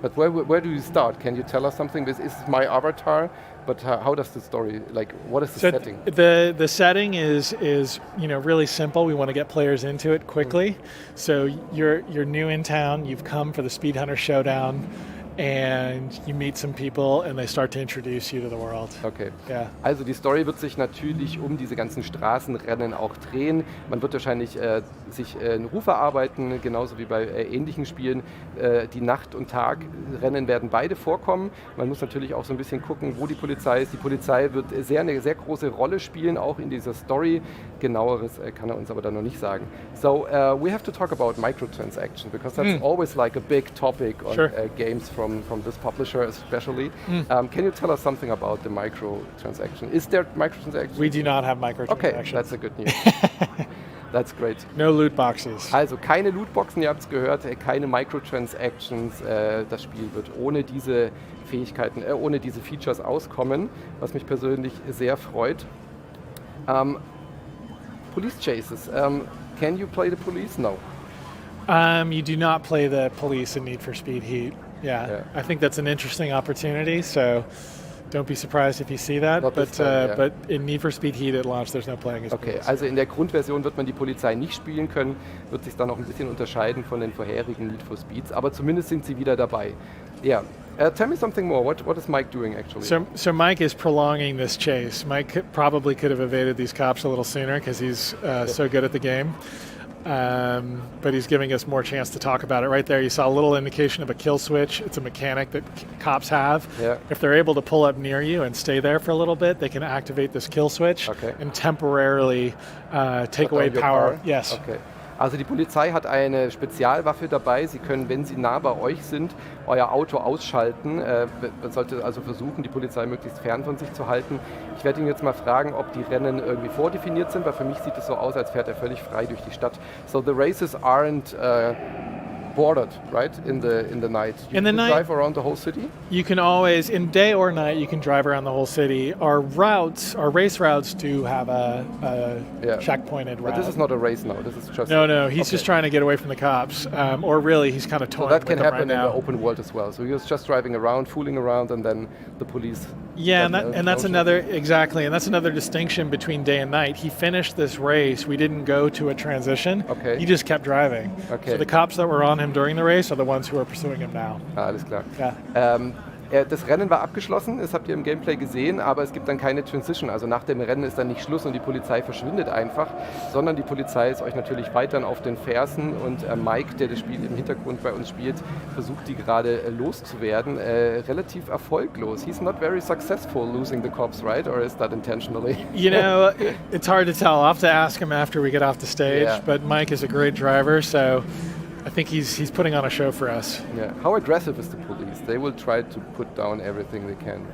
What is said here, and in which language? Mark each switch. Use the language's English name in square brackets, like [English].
[English] Okay, but where do you start? Can you tell us something? This is my avatar, but how does the story, what is the setting? The setting is really simple. We want to get players into it quickly. So you're new in town, you've come for the Speed Hunter Showdown, and you meet some people and they start to introduce you to the world. Okay. Yeah. [German] Also die Story wird sich natürlich um diese ganzen Straßenrennen auch drehen. Man wird wahrscheinlich sich einen Ruf erarbeiten, genauso wie bei ähnlichen Spielen. Die Nacht- und Tagrennen werden beide vorkommen. Man muss natürlich auch so ein bisschen gucken, wo die Polizei ist. Die Polizei wird eine sehr große Rolle spielen, auch in dieser Story. Genaueres kann er uns aber dann noch nicht sagen. [English] So we have to talk about microtransactions, because that's always like a big topic on games from this publisher especially. Can you tell us something about the microtransaction? Is there microtransactions? We do not have microtransactions. Okay, that's a good news. That's great. No loot boxes. [German] Also keine Lootboxen, ihr habt es gehört, keine Microtransactions. Das Spiel wird ohne diese Fähigkeiten, ohne diese Features auskommen, was mich persönlich sehr freut. [English] Police chases. Can you play the police? No. You do not play the police in Need for Speed Heat. Yeah. I think that's an interesting opportunity, so don't be surprised if you see that. But in Need for Speed Heat at launch, there's no playing as police. [German] Okay, also in der Grundversion wird man die Polizei nicht spielen können, wird sich dann noch ein bisschen unterscheiden von den vorherigen Need for Speeds, aber zumindest sind sie wieder dabei. [English] Yeah. Tell me something more. What is Mike doing actually? So Mike is prolonging this chase. Mike probably could have evaded these cops a little sooner because he's so good at the game. But he's giving us more chance to talk about it. Right there, you saw a little indication of a kill switch. It's a mechanic that cops have. Yeah. If they're able to pull up near you and stay there for a little bit, they can activate this kill switch and temporarily take away power. Yes. Okay. [German] Also die Polizei hat eine Spezialwaffe dabei. Sie können, wenn sie nah bei euch sind, euer Auto ausschalten. Man sollte also versuchen, die Polizei möglichst fern von sich zu halten. Ich werde ihn jetzt mal fragen, ob die Rennen irgendwie vordefiniert sind, weil für mich sieht es so aus, als fährt er völlig frei durch die Stadt. [English] So the races aren't bordered, right? In the night. You can drive around the whole city? You can always, in day or night, you can drive around the whole city. Our race routes do have a checkpointed route. But this is not a race now. This is just... No, he's just trying to get away from the cops. Or really, he's kind of toying with them right now. So that can happen in the open world as well. So he was just driving around, fooling around, and then the police... Yeah, and that's another distinction between day and night. He finished this race. We didn't go to a transition. Okay. He just kept driving. Okay. So the cops that were on him during the race are the ones who are pursuing him now. [German] Alles klar. Ja. Das Rennen war abgeschlossen, das habt ihr im Gameplay gesehen, aber es gibt dann keine Transition. Also nach dem Rennen ist dann nicht Schluss und die Polizei verschwindet einfach, sondern die Polizei ist euch natürlich weiterhin auf den Fersen und Mike, der das Spiel im Hintergrund bei uns spielt, versucht die gerade loszuwerden. Relativ erfolglos. [English] He's not very successful losing the cops, right? Or is that intentionally? You know, it's hard to tell. I'll have to ask him after we get off the stage, but Mike is a great driver, so I think he's putting on a show for us. Yeah. How aggressive is the police? They will try to put down everything they can.